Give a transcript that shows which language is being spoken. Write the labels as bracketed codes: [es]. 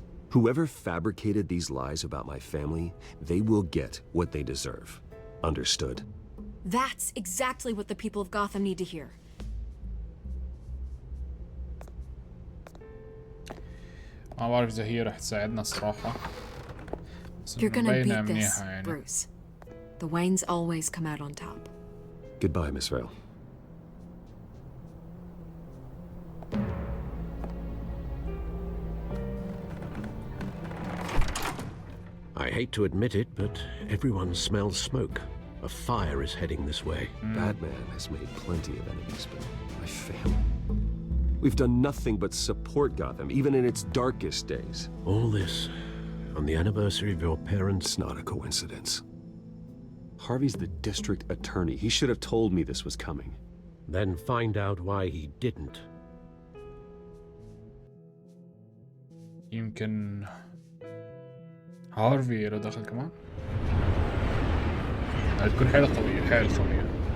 [en] Whoever fabricated these lies about my family, they will get what they deserve. Understood? That's exactly what the people of Gotham need to hear. [ar] ما بعرف إذا هي رح تساعدنا الصراحة. [en] You're gonna beat this, Bruce. The Waynes always come out on top. Goodbye, Miss Vale. I hate to admit it, but everyone smells smoke. A fire is heading this way. Batman has made plenty of enemies, but my family... We've done nothing but support Gotham, even in its darkest days. All this on the anniversary of your parents'... It's not a coincidence. Harvey's the district attorney. He should have told me this was coming. Then find out why he didn't. [ar] يمكن هارفي له دخل كمان؟ هتكون حيلة قوية، حيلة قوية.